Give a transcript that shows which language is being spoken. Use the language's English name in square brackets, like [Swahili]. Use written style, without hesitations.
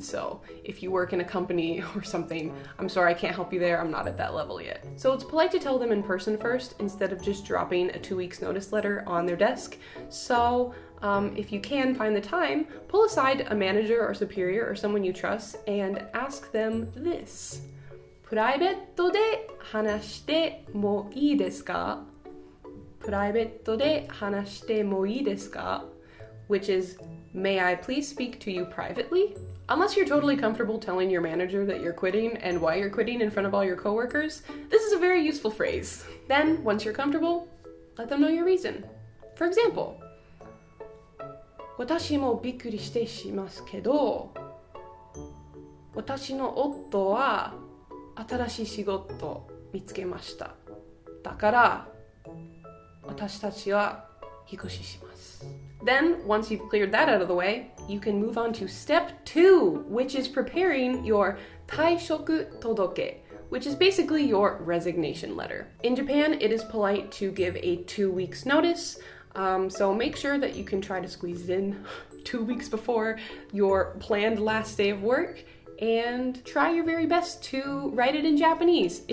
[English] So if you work in a company or something, I'm sorry I can't help you there. I'm not at that level yet. So it's polite to tell them in person first instead of just dropping a 2 weeks notice letter on their desk. So if you can find the time, pull aside a manager or superior or someone you trust and ask them this. [Japanese] プライベットで話してもいいですか? プライベットで話してもいいですか? [English] Which is, may I please speak to you privately? Unless you're totally comfortable telling your manager that you're quitting and why you're quitting in front of all your coworkers, this is a very useful phrase. Then, once you're comfortable, let them know your reason. For example, [Japanese] 私もびっくりしてしますけど、私の夫は新しい仕事を見つけました。だから、私たちは引っ越しします。 [English] Then, once you've cleared that out of the way, you can move on to step 2, which is preparing your taishoku todoke, which is basically your resignation letter. In Japan, it is polite to give a 2 weeks notice, so make sure that you can try to squeeze it in 2 weeks before your planned last day of work, and try your very best to write it in Japanese.